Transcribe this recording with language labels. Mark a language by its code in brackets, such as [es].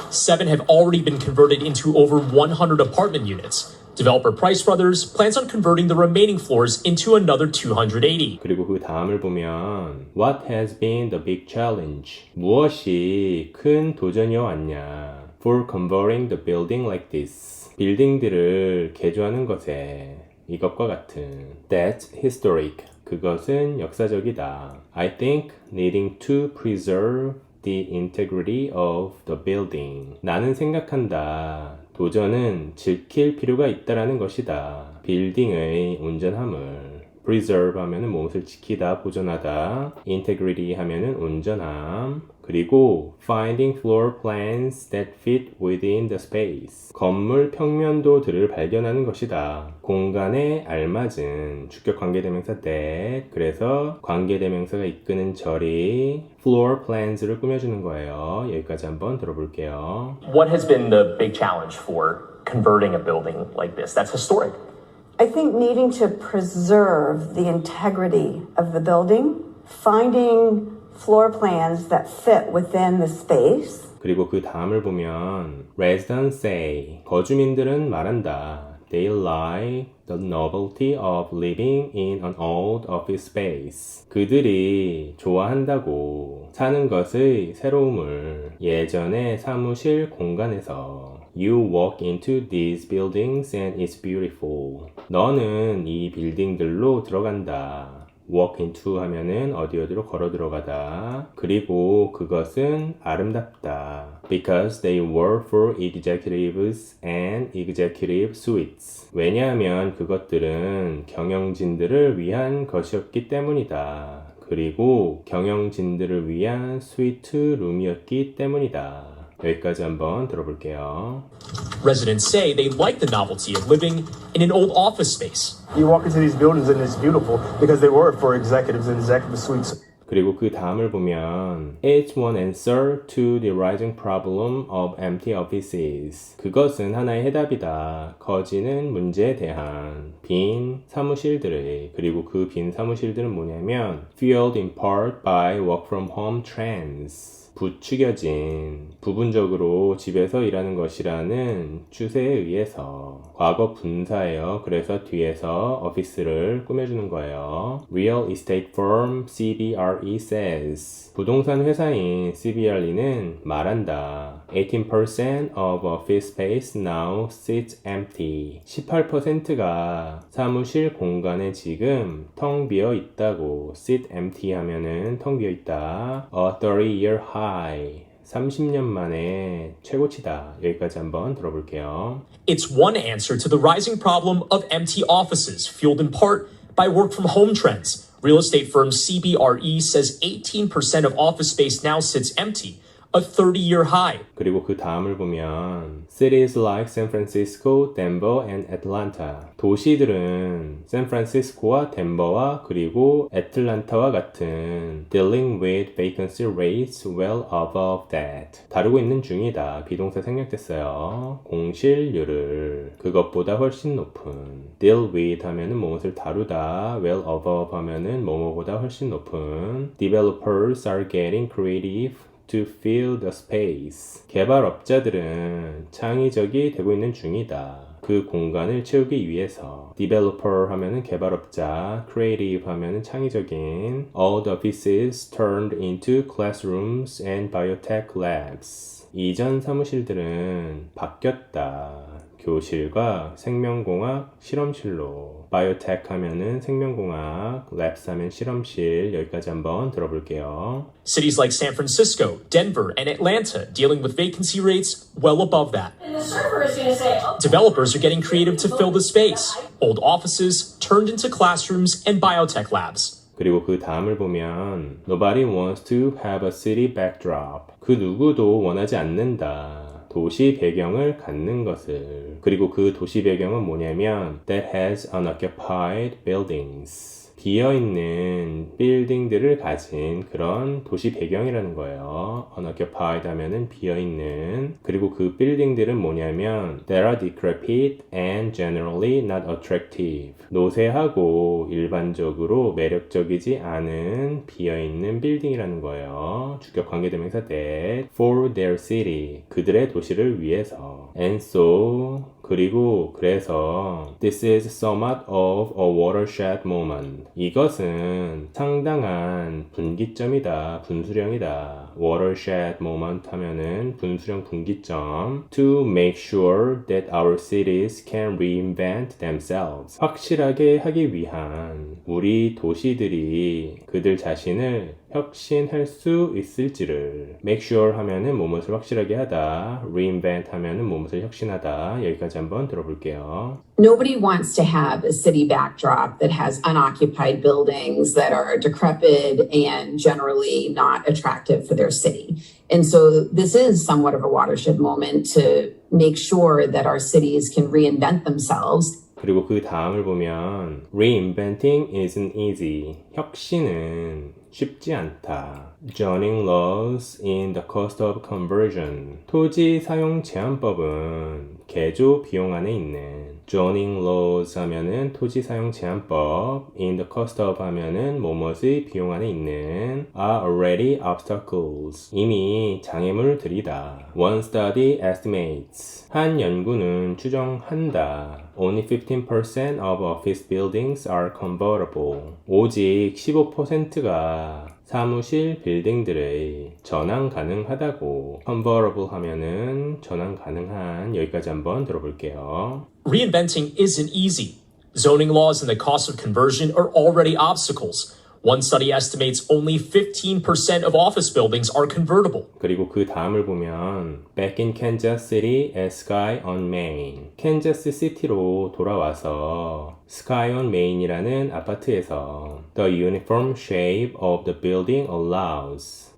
[en] 7 have already been converted into over 100 apartment units. Developer Price Brothers plans on converting the remaining floors into another 280. [ko] 그리고 그 다음을 보면 [en] What has been the big challenge? [ko] 무엇이 큰 도전이어 왔냐? [en] For converting the building like this. [ko] 빌딩들을 개조하는 것에 이것과 같은 [en] That's historic. [ko] 그것은 역사적이다. [en] I think needing to preserve the integrity of the building. [ko] 나는 생각한다. 도전은 지킬 필요가 있다라는 것이다. 빌딩의 온전함을. preserve 하면은 무엇을 지키다, 보존하다. integrity 하면은 온전함. [en] 그리고 finding floor plans that fit within the space. [ko] 건물 평면도들을 발견하는 것이다. 공간에 알맞은 주격 관계대명사 that. 그래서 관계대명사가 이끄는 절이 floor plans를 꾸며주는 거예요. 여기까지 한번 들어볼게요. [en] What has been the big challenge for converting a building like this? That's historic. I think needing to preserve the integrity of the building, finding floor plans that fit within the space. [ko] 그리고 그 다음을 보면 [en] residents say [ko] 거주민들은 말한다. [en] They like the novelty of living in an old office space. [ko] 그들이 좋아한다고 사는 것의 새로움을 예전의 사무실 공간에서 [en] You walk into these buildings and it's beautiful. [ko] 너는 이 빌딩들로 들어간다. walk into 하면은 어디로 걸어 들어가다. 그리고 그것은 아름답다. [en] Because they were for executives and executive suites. [ko] 왜냐하면 그것들은 경영진들을 위한 것이었기 때문이다. 그리고 경영진들을 위한 스위트 룸이었기 때문이다. 여기까지 한번 들어볼게요. [en] Residents say they like the novelty of living in an old office space. You walk into these buildings and it's beautiful because they were for executives and executive suites. [ko] 그리고 그 다음을 보면 [en] It's one answer to the rising problem of empty offices. [ko] 그것은 하나의 해답이다. 커지는 문제에 대한 빈 사무실들의 그리고 그 빈 사무실들은 뭐냐면 [en] fueled in part by work from home trends. [ko] 부추겨진, 부분적으로 집에서 일하는 것이라는 추세에 의해서 과거 분사예요. 그래서 뒤에서 ofice를 꾸며주는 거예요. [en] Real estate firm CBRE says [ko] 부동산 회사인 CBRE는 말한다. [en] 18% of office space now sits empty. [ko] 18%가 사무실 공간에 지금 텅 비어 있다고. sit empty 하면은 텅 비어 있다. [en] A 30-year high. [ko] 30년 만에 최고치다. 여기까지 한번 들어볼게요. [en] It's one answer to the rising problem of empty offices, fueled in part by work from home trends. Real estate firm CBRE says 18% of office space now sits empty, a 30-year high. [ko] 그리고 그 다음을 보면 [en] Cities like San Francisco, Denver, and Atlanta. [ko] 도시들은 샌프란시스코와 덴버와 그리고 애틀란타와 같은 [en] dealing with vacancy rates well above that. [ko] 다루고 있는 중이다. 비동사 생략됐어요. 공실률을 그것보다 훨씬 높은. deal with 하면은 무엇을 다루다. well above 하면은 뭐뭐보다 훨씬 높은. [en] Developers are getting creative to fill the space. [ko] 개발업자들은 창의적이 되고 있는 중이다. 그 공간을 채우기 위해서. Developer 하면은 개발업자, creative 하면은 창의적인. [en] All the offices turned into classrooms and biotech labs. [ko] 이전 사무실들은 바뀌었다. 교실과 생명공학 실험실로. 바이오텍 하면은 생명공학, labs 하면 실험실. 여기까지 한번 들어볼게요. [en] Cities like San Francisco, Denver, and Atlanta dealing with vacancy rates well above that. And the server is going to say, oh, Developers are getting creative to fill the space. Old offices turned into classrooms and biotech labs. [ko] 그리고 그 다음을 보면 [en] Nobody wants to have a city backdrop. [ko] 그 누구도 원하지 않는다. 도시 배경을 갖는 것을. 그리고 그 도시 배경은 뭐냐면 [en] that has unoccupied buildings. [ko] 비어있는 빌딩들을 가진 그런 도시 배경이라는 거예요. unoccupied 하면은 비어있는. 그리고 그 빌딩들은 뭐냐면 [en] that are decrepit and generally not attractive. [ko] 노쇠하고 일반적으로 매력적이지 않은 비어있는 빌딩이라는 거예요. 주격 관계대명사 that for their city. 그들의 도시를 위해서. [en] and so [ko] 그리고 그래서 [en] This is somewhat of a watershed moment. [ko] 이것은 상당한 분기점이다. 분수령이다. watershed moment 하면은 분수령 분기점. [en] To make sure that our cities can reinvent themselves. [ko] 확실하게 하기 위한 우리 도시들이 그들 자신을 혁신할 수 있을지를. make sure 하면은 무엇을 확실하게 하다. reinvent 하면은 무엇을 혁신하다. 여기까지 한번 들어볼게요. [en] Nobody wants to have a city backdrop that has unoccupied buildings that are decrepit and generally not attractive for their city. And so this is somewhat of a watershed moment to make sure that our cities can reinvent themselves. [ko] 그리고 그 다음을 보면 [en] Reinventing isn't easy. [ko] 혁신은 쉽지 않다. [en] Zoning laws in the cost of conversion. [ko] 토지 사용 제한법은 개조 비용 안에 있는. Zoning laws 하면은 토지 사용 제한법. In the cost of 하면은 뭐뭇의 비용 안에 있는. [en] Are already obstacles. [ko] 이미 장애물들이다. [en] One study estimates. [ko] 한 연구는 추정한다. [en] Only 15% of office buildings are convertible. [ko] 오직 15%가 사무실 빌딩들의 전환 가능하다고. convertible 하면은 전환 가능한. 여기까지 한번 들어볼게요. [en] Reinventing isn't easy. Zoning laws and the cost of conversion are already obstacles. One study estimates only 15% of office buildings are convertible. [ko] 그리고 그 다음을 보면 [en] Back in Kansas City at Sky on Main. [ko] 캔자스 시티로 돌아와서 [en] Sky on Main이라는 아파트에서 The uniform shape of the building allows.